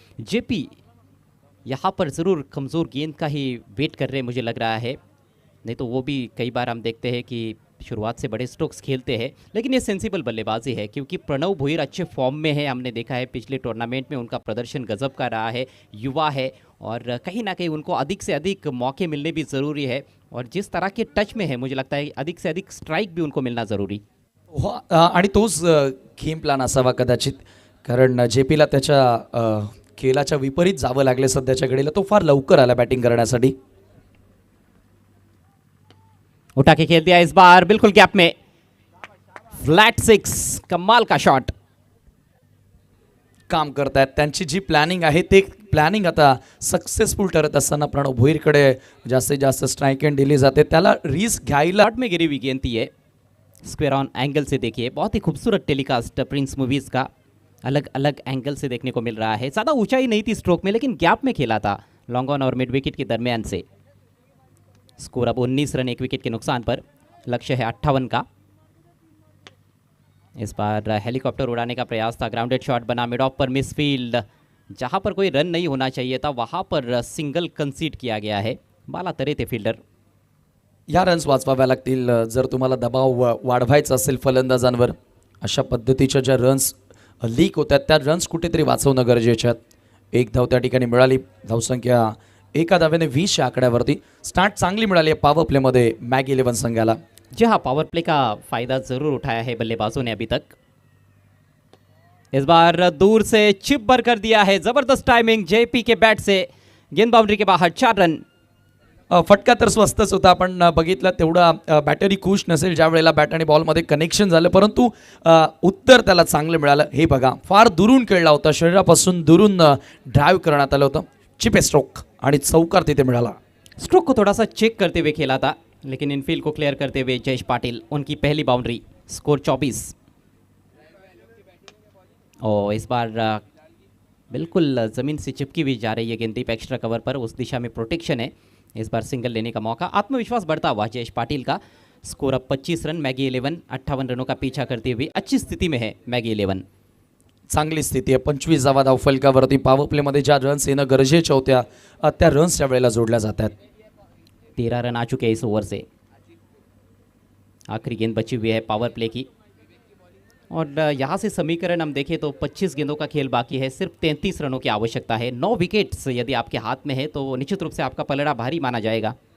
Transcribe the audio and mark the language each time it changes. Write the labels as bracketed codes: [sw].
[hi] JP यहाँ पर ज़रूर कमज़ोर गेंद का ही वेट कर रहे हैं मुझे लग रहा है, नहीं तो वो भी कई बार हम देखते हैं कि शुरुआत से बड़े स्ट्रोक्स खेलते हैं, लेकिन ये सेंसिबल बल्लेबाजी है क्योंकि प्रणव भोईर अच्छे फॉर्म में है. हमने देखा है पिछले टूर्नामेंट में उनका प्रदर्शन गजब का रहा है. युवा है और कहीं ना कहीं उनको अधिक से अधिक मौके मिलने भी ज़रूरी है और जिस तरह के टच में है मुझे लगता है अधिक से अधिक स्ट्राइक भी उनको मिलना ज़रूरी. [mr] हो, आणि तोच गेम प्लॅन असावा कदाचित, कारण जेपीला त्याच्या खेळाच्या विपरीत जावं लागले सध्याच्या घडीला. तो फार लवकर आला बॅटिंग करण्यासाठी. [hi] उठा के खेल दिया इस बार बिल्कुल गैप में. फ्लैट 6, कमाल का शॉट. [mr] काम करतायत, त्यांची जी प्लॅनिंग आहे ते प्लॅनिंग आता सक्सेसफुल ठरत असताना प्रणव भोईरकडे जास्तीत जास्त स्ट्राइक एंड दिली जाते, त्याला रिस्क घ्यायला [hi] शॉट में गिरी हुई गेंद थी ये, स्क्वायर ऑन एंगल से देखिए, बहुत ही खूबसूरत टेलीकास्ट प्रिंस मूवीज़ का अलग अलग एंगल से देखने को मिल रहा है। ज़्यादा ऊंचाई नहीं थी स्ट्रोक में, लेकिन गैप में खेला था लॉन्ग ऑन और मिड विकेट के दरमियान से। स्कोर अब 19 रन 1 विकेट के नुकसान पर, लक्ष्य है 58 का। इस बार हेलीकॉप्टर उड़ाने का प्रयास था, ग्राउंडेड शॉट बना मिड ऑफ पर, मिस फील्ड, जहां पर कोई रन नहीं होना चाहिए था वहां पर सिंगल कंसीड किया गया है। बाला तरे थे फील्डर। [mr] या रन्स वाचवाव्या लागतील जर तुम्हाला दबाव वाढवायचा असेल फलंदाजांवर। अशा पद्धतीच्या ज्या रन्स लीक होतात त्या रन्स कुठेतरी वाचवणं गरजेचे आहेत। एक धाव त्या ठिकाणी मिळाली, धावसंख्या एका धावेने 20 या आकड्यावरती। स्टार्ट चांगली मिळाली आहे पॉवर प्लेमध्ये मॅग 11 संघाला। [hi] जी हाँ, पावर प्ले का फायदा जरूर उठाया है बल्लेबाजों ने अभी तक। इस बार दूर से चिप भर कर दिया है, जबरदस्त टाइमिंग जेपी के बैट से, गेंद बाउंड्री के बाहर, 4 रन। [mr] फटका तर स्वस्तच होता, आपण बघितलं तेवढा बॅटरी खुश नसेल ज्या वेळेला बॅट आणि बॉलमध्ये कनेक्शन झालं, परंतु उत्तर त्याला चांगलं मिळालं। हे बघा, फार दुरून खेळला होता, शरीरापासून दुरून ड्राइव करण्यात आलं होतं, चिप स्ट्रोक आणि चौकार तिथे मिळाला। [hi] स्ट्रोक को थोड़ा सा चेक करते हुए खेला था, लेकिन इनफील्ड को क्लियर करते हुए जयेश पाटिल, उनकी पहली बाउंड्री, स्कोर 24। और इस बार बिल्कुल ज़मीन से चिपकी हुई जा रही है गेंद डीप एक्स्ट्रा कवर पर, उस दिशा में प्रोटेक्शन है। इस बार सिंगल लेने का मौका, आत्मविश्वास बढ़ता हुआ जयेश पाटिल का। स्कोर अब 25 रन, मैगी 11 58 रनों का पीछा करते हुए अच्छी स्थिति में है मैगी 11। [mr] चांगली स्थिती आहे, 25 धावा धावफलकावरती। पॉवर प्लेमध्ये ज्या रन्स येणं गरजेच्या होत्या त्या रन्स त्या वेळेला जोडल्या जातात। [hi] 13 रन आ चुके हैं इस ओवर से, आखिरी गेंद बची हुई है पावर प्ले की। और यहाँ से समीकरण हम देखें तो 25 गेंदों का खेल बाकी है, सिर्फ 33 रनों की आवश्यकता है। 9 विकेट्स यदि आपके हाथ में है तो निश्चित रूप से आपका पलड़ा भारी माना जाएगा।